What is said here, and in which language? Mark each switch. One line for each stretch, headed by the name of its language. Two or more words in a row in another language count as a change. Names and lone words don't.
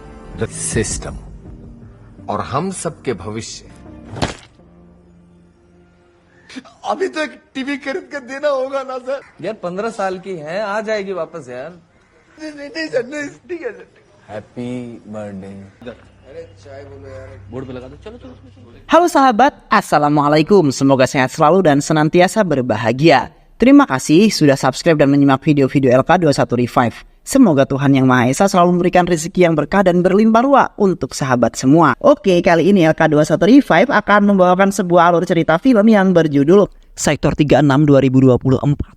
English: the system
Hindi: और हम सब के भविष्य। अभी तो एक टीवी खरीद के देना होगा ना सर। यार 15 साल की है, आ जाएगी वापस यार। नहीं सर, नहीं ठीक है सर।
English: happy birthday.
Hindi: अरे चाय बोलो यार, बोर्ड पे लगा दो। चलो चलो चलो।
Indonesian: Halo sahabat, Assalamualaikum. Semoga sehat selalu dan senantiasa berbahagia. Terima kasih sudah subscribe dan menyimak video-video LK21 Revive. Semoga Tuhan Yang Maha Esa selalu memberikan rezeki yang berkah dan berlimpah ruah untuk sahabat semua. Oke, kali ini LK21 Revive akan membawakan sebuah alur cerita film yang berjudul Sektor 36 2024.